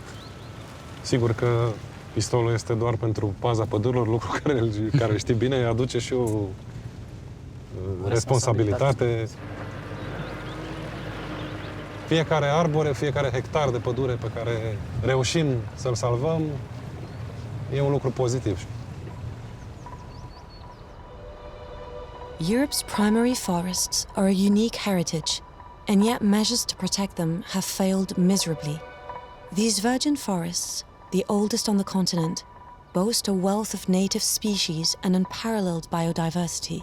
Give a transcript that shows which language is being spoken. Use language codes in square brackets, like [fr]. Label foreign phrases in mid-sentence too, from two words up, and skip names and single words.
[ro] Sigur că pistolul este doar pentru paza pădurilor, lucru care știi bine, aduce și o responsabilitate. Fiecare arbore, fiecare hectar de pădure pe care reușim să-l salvăm, e un lucru pozitiv. [en] Europe's primary forests are a unique heritage, and yet measures to protect them have failed miserably. These virgin forests, the oldest on the continent, boast a wealth of native species and unparalleled biodiversity.